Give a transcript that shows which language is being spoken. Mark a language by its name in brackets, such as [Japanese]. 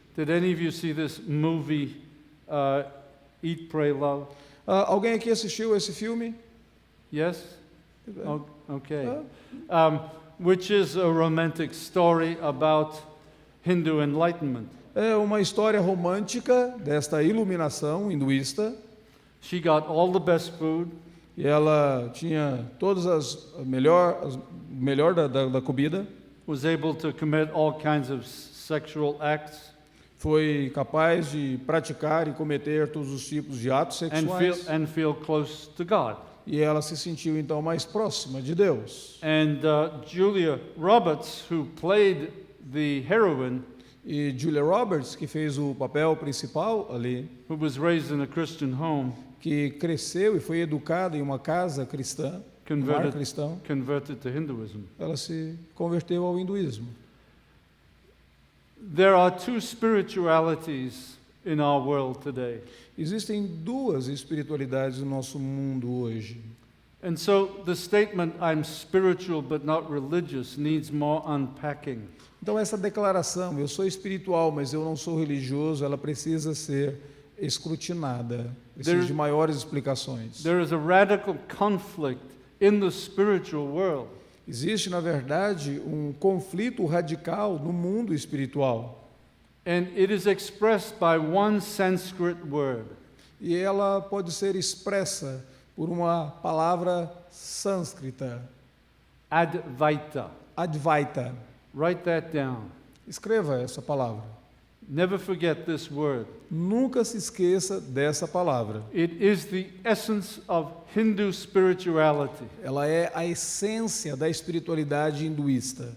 [English] Did any of you see this movie, Eat, Pray, Love? [Portuguese] Alguém aqui assistiu esse filme? [English] Yes? Okay. Which is a romantic story about Hindu enlightenment. [Portuguese] É uma história romântica desta iluminação hinduísta. [English] She got all the best food. [Portuguese] E ela tinha todas melhor da comida. [English] Was able to commit all kinds of sexual acts [Portuguese] Foi capaz de praticar e cometer todos os tipos de atos sexuais. [English] and feel close to God. [Portuguese] E ela se sentiu então mais próxima de Deus. [English] And Julia Roberts, who played the heroine, [Portuguese] E Julia Roberts, que fez o papel principal ali, [English] who was raised in a Christian home, [Portuguese] que cresceu e foi educada em uma casa cristã, um lar cristão, [English] converted to Hinduism. [Portuguese] ela se converteu ao hinduísmo. [English] There are two spiritualities in our world today. [Portuguese] Existem duas espiritualidades no nosso mundo hoje. [English] And so the statement, "I'm spiritual but not religious," needs more unpacking. [Portuguese] Então essa declaração, eu sou espiritual, mas eu não sou religioso, ela precisa ser escrutinada, precisa de maiores explicações. [English] There is a radical conflict in the spiritual world. [Portuguese] Existe, na verdade, um conflito radical no mundo espiritual. [English] And it is expressed by one Sanskrit word. [Portuguese] E ela pode ser expressa por uma palavra sânscrita, [English] Advaita. [Portuguese] Advaita. [English] Write that down. [Portuguese] Escreva essa palavra. [English] Never forget this word. [Portuguese] Nunca se esqueça dessa palavra. [English] It is the essence of Hindu spirituality. [Portuguese] Ela é a essência da espiritualidade hinduísta.